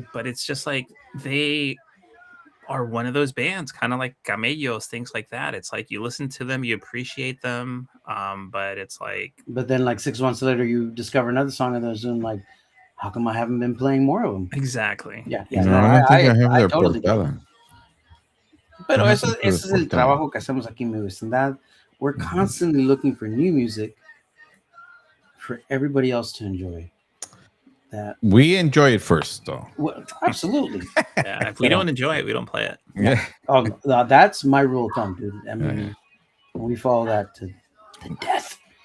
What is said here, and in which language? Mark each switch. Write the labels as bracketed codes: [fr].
[en] But it's just like they are one of those bands, kind of like Camellos, things like that. It's like you listen to them, you appreciate them, but it's like. But then, like 6 months later, you discover another song of theirs, and like, how come I haven't been playing more of them? Exactly. Yeah. No, I don't think I have their totally [es] portada. Pero ese es el trabajo que hacemos aquí en mi vecindad. [en] We're constantly looking for new music for everybody else to enjoy. That we enjoy it first, though. Well, absolutely. Yeah, if we don't enjoy it, we don't play it. Yeah. Oh, that's my rule of thumb, dude. I mean, we follow that to death.